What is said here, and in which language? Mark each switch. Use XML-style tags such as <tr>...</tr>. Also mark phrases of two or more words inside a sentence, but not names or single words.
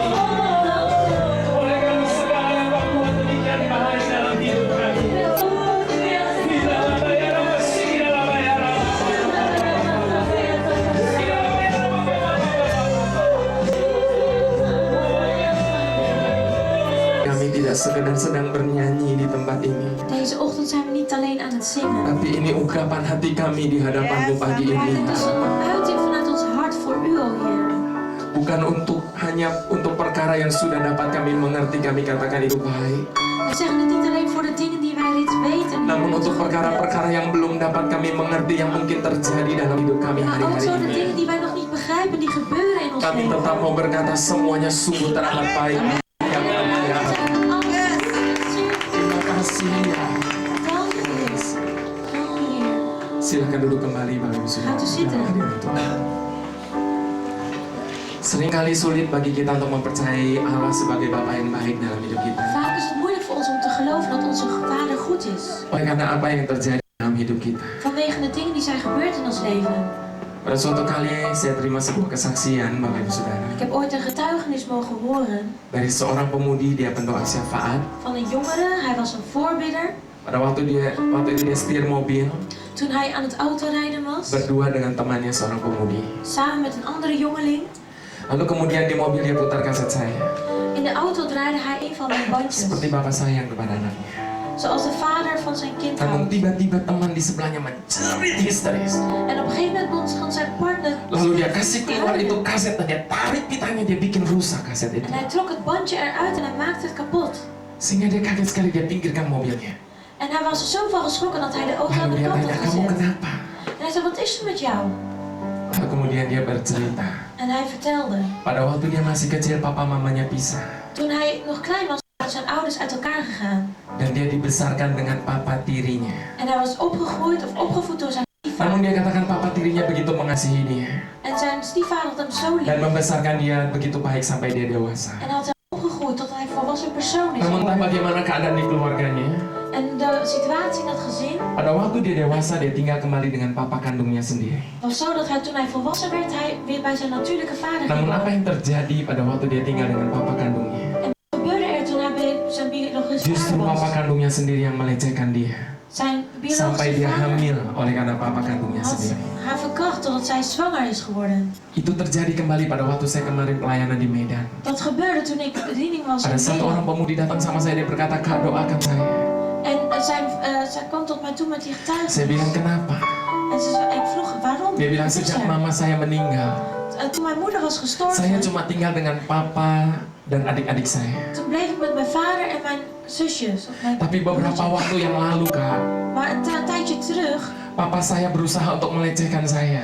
<id>Oleh karena segala yang Kau buat demikian baik dalam hidup kami. Kami tidak sekedar sedang bernyanyi di tempat ini,</id> <nl>Deze ochtend zijn we niet alleen aan het zingen.</nl> <id>tapi ini ungkapan hati kami di hadapan-Mu pagi</id> <nl>Maar</nl> <id>ini.</id> <nl>het is een uiting vanuit ons hart voor u, o Heer.</nl> <id>Bukan hanya untuk perkara yang sudah dapat kami mengerti, kami katakan itu baik.</id> <nl>We zeggen het niet alleen voor de dingen die wij reeds weten.</nl> <id>Namun</id> <nl>Heer,</nl> <id>untuk</id> <nl>dat het goed</nl> <id>perkara-perkara yang belum dapat kami mengerti, yang mungkin terjadi dalam hidup kami</id> <nl>is. Maar ook</nl> <id>hari-hari</id> <nl>zo de</nl> <id>ini,</id> <nl>dingen die wij nog niet begrijpen, die gebeuren in ons</nl> <id>kami</id> <nl>leven.</nl> <id>tetap mau berkata semuanya sungguh teramat baik. Yang</id> <nl>We</nl> <id>mulia.</id> <nl>zeggen alles zeer</nl> <id>Terima kasih ya.</id> <nl>dank u, Heer. Dank u, Heer.</nl> <id>Silakan duduk kembali Bapak Ibu Saudara.</id> <nl>Gaat u zitten.</nl> <id>Dalam hadirat Tuhan. Seringkali sulit bagi kita untuk mempercayai Allah sebagai Bapa yang baik dalam hidup kita.</id> <nl>Vaak is het moeilijk voor ons om te geloven dat onze Vader goed is.</nl> <id>Oleh karena apa yang terjadi dalam hidup kita.</id> <nl>Vanwege de dingen die zijn gebeurd in ons leven.</nl> <id>Pada suatu kali saya terima sebuah kesaksian Bapak Ibu Saudara.</id> <nl>Ik heb ooit een getuigenis mogen horen</nl> <id>Dari seorang pemudi, dia pendoa syafaat.</id> <nl>van een jongere. Hij was een voorbidder.</nl> <id>Pada waktu itu dia setir mobil</id> <nl>Toen hij aan het autorijden was,</nl> <id>berdua dengan temannya seorang pemudi.</id> <nl>samen met een andere jongeling.</nl> <id>Lalu kemudian di mobil dia putar kaset saya.</id> <nl>In de auto draaide hij een van mijn bandjes.</nl> <id>Seperti bapak sayang kepada anaknya.</id> <nl>Zoals de vader van zijn kind</nl> <id>Namun</id> <nl>houdt.</nl> <id>tiba-tiba teman di sebelahnya menjerit histeris.</id> <nl>En op een gegeven moment begon zijn partner</nl> <id>Lalu dia kasih keluar itu kaset dan dia tarik pitanya, dia bikin rusak kaset itu.</id> <nl>en hij trok het bandje eruit en hij maakte het kapot.</nl> <id>Sehingga dia kaget sekali, dia pinggirkan mobilnya.</id> <nl>En hij was er zo van geschrokken dat hij de auto aan</nl> <id>Lalu</id> <nl>de</nl> <id>dia</id> <nl>kant</nl> <id>tanya,</id> <nl>had</nl> <id>kamu</id> <nl>gezet.</nl> <id>kenapa?</id> <nl>En hij zei, wat is er met jou?</nl> <id>Lalu kemudian dia bercerita.</id> <nl>En hij vertelde.</nl> <id>Pada waktu dia masih kecil, papa mamanya pisah.</id> <nl>Toen hij nog klein was, waren zijn ouders uit elkaar gegaan.</nl> <id>Dan dia dibesarkan dengan papa tirinya.</id> <nl>En hij was opgegroeid of opgevoed door zijn</nl> <id>Namun</id> <nl>stiefvader.</nl> <id>dia katakan papa tirinya begitu mengasihi dia.</id> <nl>En zijn stiefvader had hem zo</nl> <id>Dan</id> <nl>lief.</nl> <id>membesarkan dia begitu baik sampai dia dewasa.</id> <nl>En had hem opgegroeid tot hij volwassen persoon is</nl> <id>Namun entah</id> <nl>geworden.</nl> <id>bagaimana keadaan di keluarganya.</id> <nl>En de situatie in dat gezin</nl> <id>Pada waktu dia dewasa, dia tinggal kembali dengan papa kandungnya sendiri.</id> <nl>was zo dat hij toen hij volwassen werd, hij weer bij zijn natuurlijke vader ging</nl> <id>Namun apa</id> <nl>wonen.</nl> <id>yang terjadi pada waktu dia tinggal dengan papa kandungnya?</id> <nl>En wat gebeurde er toen hij bij zijn biologische</nl> <id>Justru</id> <nl>vader</nl> <id>papa</id> <nl>was?</nl> <id>kandungnya sendiri yang melecehkan dia.</id> <nl>Zijn</nl> <id>Sampai</id> <nl>biologische</nl> <id>dia</id> <nl>vader</nl> <id>hamil oleh karena papa kandungnya</id> <nl>had</nl> <id>sendiri.</id> <nl>haar verkracht totdat zij zwanger is geworden.</nl> <id>Itu terjadi kembali pada waktu saya kemarin pelayanan di Medan.</id> <nl>Dat gebeurde toen ik bediening was</nl> <id>Ada</id> <nl>in</nl> <id>satu orang</id> <nl>Nederland.</nl> <id>pemudi datang sama saya, dia berkata, Kak, doakan saya.</id> <nl>En zij kwam tot mij toe met die</nl> <id>Saya</id> <nl>getuigenis.</nl> <id>bilang, kenapa?</id> <nl>En ik vroeg waarom?</nl> <id>Dia bilang,</id> <nl>Wat is</nl> <id>sejak</id> <nl>er?</nl> <id>mama saya meninggal,</id> <nl>Toen mijn moeder was gestorven,</nl> <id>saya cuma tinggal dengan papa dan adik-adik saya.</id> <nl>toen bleef ik met mijn vader en mijn zusjes. Of mijn</nl> <id>Tapi beberapa</id> <nl>broertjes.</nl> <id>waktu yang lalu, Kak,</id> <nl>Maar een tijdje terug,</nl> <id>papa saya berusaha untuk melecehkan saya.</id>